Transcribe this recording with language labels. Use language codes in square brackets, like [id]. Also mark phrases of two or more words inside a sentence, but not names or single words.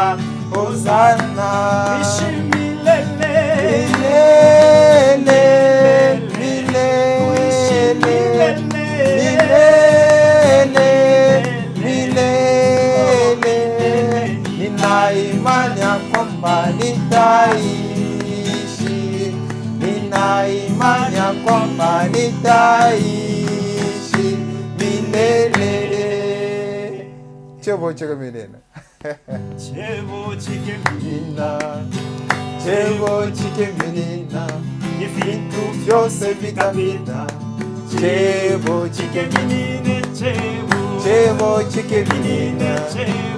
[sw] Hosana, milele, milele, milele, milele, milele. Nina imani kwamba nitaishi. Nina imani kwamba nitaishi milele. [kln] Chebo chike milele. Chebo chike milina. Chebo chike milina. [rw] Ibintu byose bigapita. [kln] Chebo chike milina. Chebo chike milina.